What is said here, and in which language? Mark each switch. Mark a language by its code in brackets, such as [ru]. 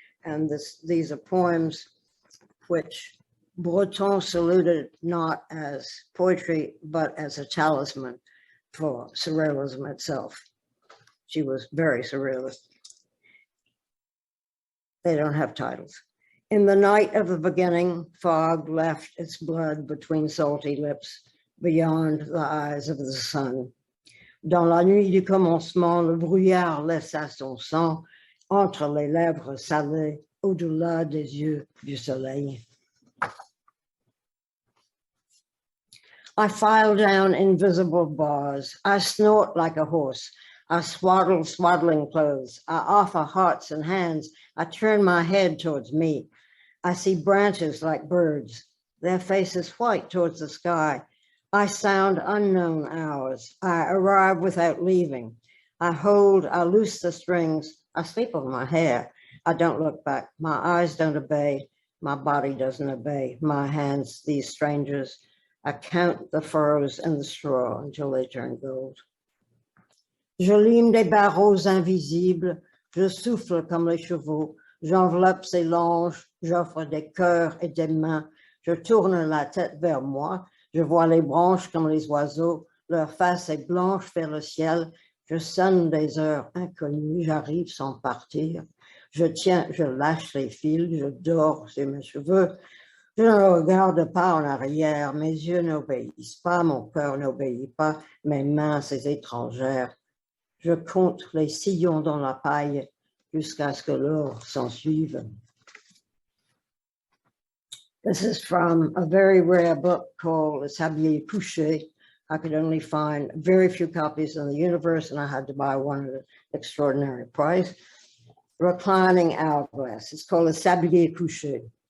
[en] And these are poems which Breton saluted not as poetry, but as a talisman for surrealism itself. She was very surrealist. They don't have titles. In the night of the beginning, fog left its blood between salty lips, beyond the eyes of the sun. [fr] Dans la nuit du commencement, le brouillard laissa son sang entre les lèvres salées, au-delà des yeux du soleil. [en] I file down invisible bars. I snort like a horse. I swaddle swaddling clothes. I offer hearts and hands. I turn my head towards me. I see branches like birds, their faces white towards the sky. I sound unknown hours. I arrive without leaving. I loose the strings. I sleep on my hair. I don't look back. My eyes don't obey. My body doesn't obey. My hands, these strangers. I count the furrows in the straw until they turn gold. [fr] Je lime des barreaux invisibles. Je souffle comme les chevaux. J'enveloppe ces langes. J'offre des cœurs et des mains. Je tourne la tête vers moi. Je vois les branches comme les oiseaux. Leur face est blanche vers le ciel. Je sonne des heures inconnues. J'arrive sans partir. Je tiens, je lâche les fils. Je dors sur mes cheveux. Je ne regarde pas en arrière, mes yeux n'obéissent pas, mon cœur n'obéit pas, mes mains, ces étrangères. Je compte les sillons dans la paille jusqu'à ce que l'or s'en suive. [en] This is from a very rare book called Le Sablier Couché. I could only find very few copies in the universe, and I had to buy one at an extraordinary price. Reclining Hourglass. It's called Le Sablier Couché.